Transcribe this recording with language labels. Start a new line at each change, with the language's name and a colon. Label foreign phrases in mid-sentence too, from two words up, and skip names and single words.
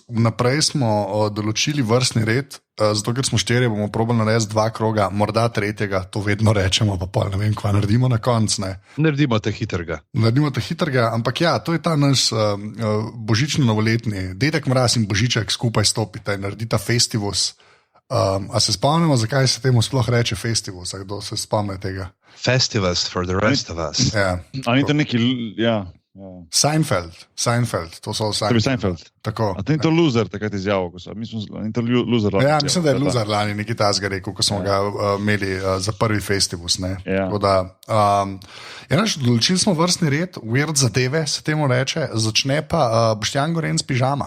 Slovenian: Vnaprej smo določili vrstni red, zato ker smo 4, bomo probali narediti 2 kroga, morda 3, to vedno rečemo, pa pol ne vem, kva naredimo na koncu. Naredimo te hitrega. Ampak ja, to je ta naš božično-novoletni. Dedek Mraz in Božiček skupaj stopita in naredita festivus. A se spomnimo, zakaj se temu sploh reče festivus? Kdo se spomne tega?
English: Festivus for the rest of us.
Slovenian: Ja. Ali ni to neki, ja. Seinfeld, to so Seinfeld. Tako. A to ni to loser, takrat izjavil, ko so. Ni to loser. Ja, mislim, da je loser lani nekaj tazga rekel, ko smo ga imeli za prvi festivus. Ja. Določili smo vrstni red, weird zadeve se temu reče, začne pa Boštjan Gorenc pižama.